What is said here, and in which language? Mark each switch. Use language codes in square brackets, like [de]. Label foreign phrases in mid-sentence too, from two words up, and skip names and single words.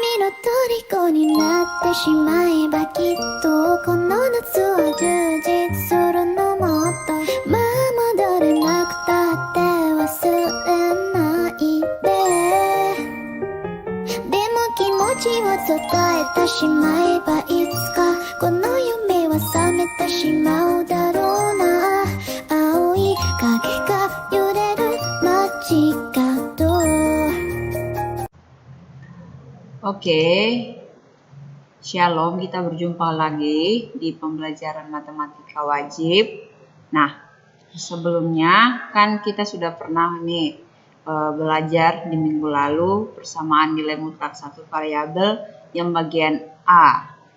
[ja] 虜になってしまえばきっとこの夏は充実するのもっとまあ戻れなくたって忘れないででも気持ちを伝えてしまえばいつかこの夢は覚めてしまうだろうな青い影が揺れる街角 [id] Oke, Shalom, kita berjumpa lagi di pembelajaran matematika wajib. Nah, sebelumnya kan kita sudah pernah nih belajar di minggu lalu persamaan nilai mutlak satu variabel yang bagian A.